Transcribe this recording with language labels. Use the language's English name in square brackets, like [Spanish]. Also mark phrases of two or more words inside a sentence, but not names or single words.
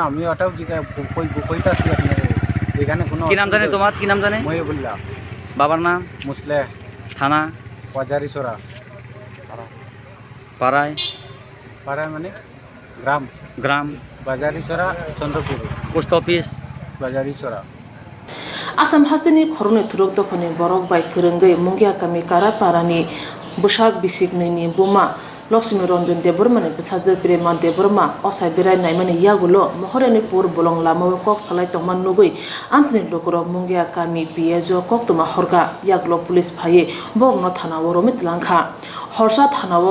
[Bangla] আমি ওটাও কইতাছি আপনার এখানে কোনো। কি নাম জানে তোমার? কি নাম জানে? মহিবুল্লাহ। বাবার নাম? মুসলে। থানা? বাজারিসরা। পাড়ায়? পাড়ায় মানে গ্রাম। গ্রাম বাজারিসরা চন্দ্রপুর। পোস্ট অফিস? বাজারিসরা। [Kok Borok] आसाम हास्टेलनि खर'नि थुरुक दफानि बरक बाय फोरोंगै मुंगिया गामि कारापारानि बोसाग बिसिगनैनि बुमा लक्ष्मी रंजन देबरमानि बिसाजो प्रेमा देबरमा असाय बेरायनाय माने यागुलो महरेनि पुर बलं लामा कक सालाय तंमान नुगै आमथिनि लोकरो मुंगिया गामि पिएजो कक तमा हरगा यागुलो पुलिस फाये बरनो थानावो रमित लांखा हरसा थानावो